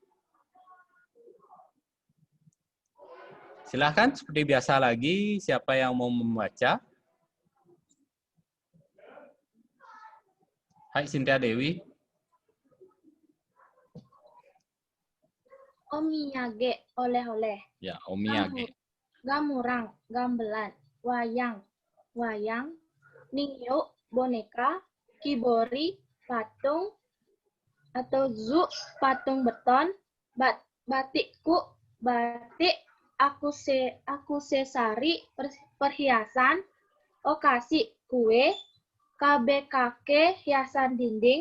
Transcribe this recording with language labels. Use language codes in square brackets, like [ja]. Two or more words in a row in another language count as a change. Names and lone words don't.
[id] Silahkan, seperti biasa lagi, siapa yang mau membaca? Hai, Cynthia Dewi. Omiyage, oleh-oleh. Ya, omiyage. Gamurang, gamelan. Wayang, wayang. Ningyo, boneka. Kibori, patung. Atau zu, patung beton. Batikku, batik. Akusesari, perhiasan. Okasi, kue. KBKK, hiasan dinding.